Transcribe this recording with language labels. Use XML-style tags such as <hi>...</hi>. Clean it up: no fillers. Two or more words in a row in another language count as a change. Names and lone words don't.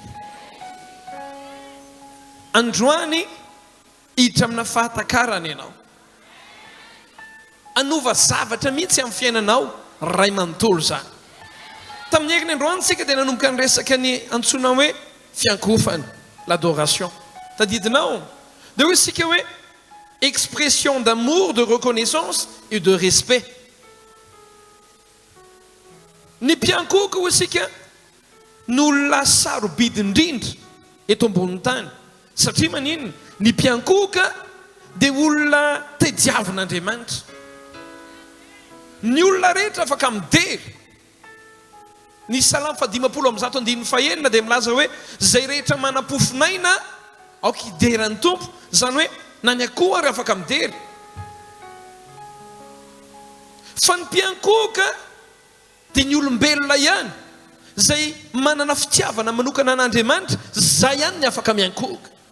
<mg>androany hiditra amina fahatakarana ianao anova zavatra mihitsy amin'ny fiainanao ray manontolo zany tamin'ny egny androany sika dia nanomboka ny resaka ny antsonao hoe fiankofana l'adoration tadidinao dia hoe sika hoe</mg> <fr>expression d'amour, de reconnaissance et de respect</fr> <mg>ny mpiankoka ho sika n'olona sarobidy indrindra eto ambony tany satria maninona ny mpiankoka dia olona tediavin'Andriamanitra ny olona rehetra afaka midery ny Salamo 119:1 dia milaza hoe zay rehetra manam-pofinaina aoka hideran'ny tompo zany hoe na ny akoho ary afaka midery fa ny mpiankoka dia ny olombelona ihany zay manana fitiavana manokana an'Andriamanitra zay ihany ny afaka miankoka</mg>